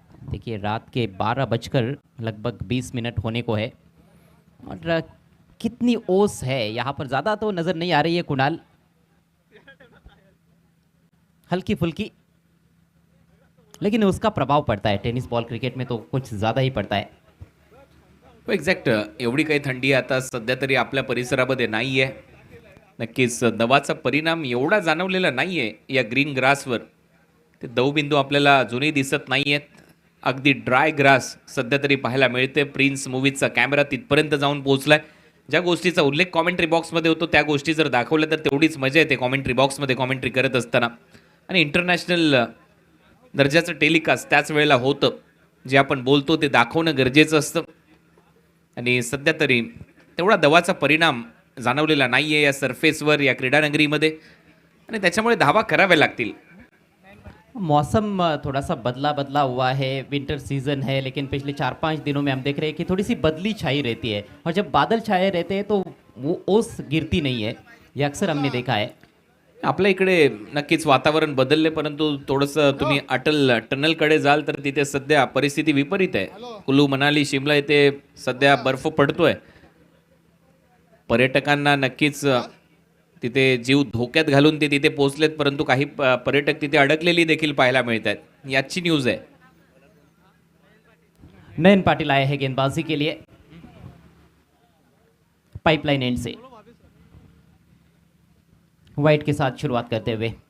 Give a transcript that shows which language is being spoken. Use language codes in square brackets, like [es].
[hi] देखिए रात के 12 लगभग 20 मिनट होने को है और कितनी ओस है यहाँ पर, ज़्यादा तो नज़र नहीं आ रही है कुणाल, हल्की फुल्की, लेकिन उसका प्रभाव पड़ता है. टेनिस बॉल क्रिकेट में तो कुछ ज़्यादा ही पड़ता है. [en] Exact. [mr] एवढी काही थंडी आता सध्या तरी आपल्या परिसरामध्ये नाही आहे. नक्कीच दवाचा परिणाम एवढा जाणवलेला नाही आहे या ग्रीन ग्रासवर. ते दवबिंदू आपल्याला अजूनही दिसत नाही आहेत. अगदी ड्राय ग्रास सध्या तरी पाहायला मिळते. प्रिन्स मूवीजचा कॅमेरा तिथपर्यंत जाऊन पोहोचलाय. ज्या गोष्टीचा उल्लेख कॉमेंट्री बॉक्समध्ये होतो त्या गोष्टी जर दाखवल्या तर तेवढीच मजा येते कॉमेंट्री बॉक्समध्ये कॉमेंट्री करत असताना. आणि इंटरनॅशनल दर्जाचं टेलिकास्ट त्याच वेळेला होतं. जे आपण बोलतो ते दाखवणं गरजेचं असतं आणि सध्या तरी तेवढा दवाचा परिणाम जाणवलेला नाही आहे या सरफेसवर, या क्रीडानगरीमध्ये आणि त्याच्यामुळे धावा कराव्या लागतील. मौसम थोड़ा सा बदला हुआ है. विंटर सीजन है लेकिन पिछले 4-5 दिनों में हम देख रहे हैं कि थोड़ी सी बदली छाई रहती है और जब बादल छाए रहते हैं तो वो ओस गिरती नहीं है. ये अक्सर हमने देखा है. आपल्या इकडे नक्कीच वातावरण बदलले, परंतु थोडंसं तुम्ही अटल टनलकडे जाल तर तिथे सध्या परिस्थिती विपरीत आहे. कुलू मनाली शिमला इथे सध्या बर्फ पडतोय. पर्यटकांना नक्कीच तिथे जीव धोक्यात घालून ते तिथे पोहोचलेत, परंतु काही पर्यटक तिथे अडकलेली देखील पाहायला मिळत आहेत. याची न्यूज आहे. [hi] नयन पाटिल आए हैं गेंदबाजी के लिए पाइपलाइन एंड से. वाइट के साथ शुरुआत करते हुए